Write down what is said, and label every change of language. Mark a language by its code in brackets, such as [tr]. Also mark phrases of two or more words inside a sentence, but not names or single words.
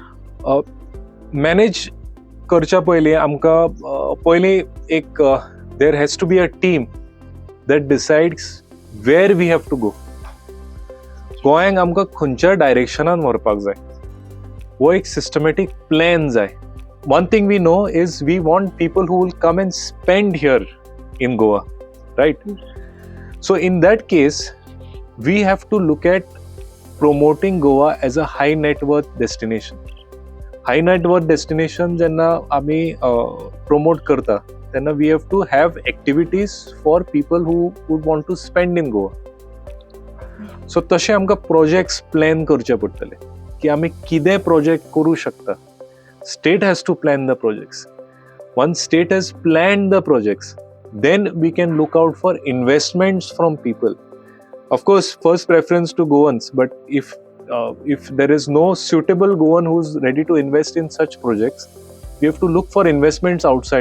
[kok] मॅनेज करच्या पयलीं आमकां पयलीं एक [en] there has to be a team that decides where we have to go. [kok] गोंयांक आमकां खंयच्या डायरेक्शनान व्हरपाक जाय हो एक [en] systematic plan [kok] जाय. [en] One thing we know is we want people who will come and spend here in Goa, right? So in that case we have to look at promoting Goa as a high net worth destination. High net worth destination [kok] जेन्ना आमी [en] promote [kok] करता तेन्ना [en] we have to have activities for people who would want to spend in Goa. [kok] So तशें आमकां [en] projects plan [kok] करचे पडटले की आमी कितें project करूं शकता. [en] State has to plan the projects. Once state has planned the projects, then we can look out for investments from people. Of course, first preference to Goans, but if there is no suitable Goan who's ready to invest in such projects, we have to look for investments outside.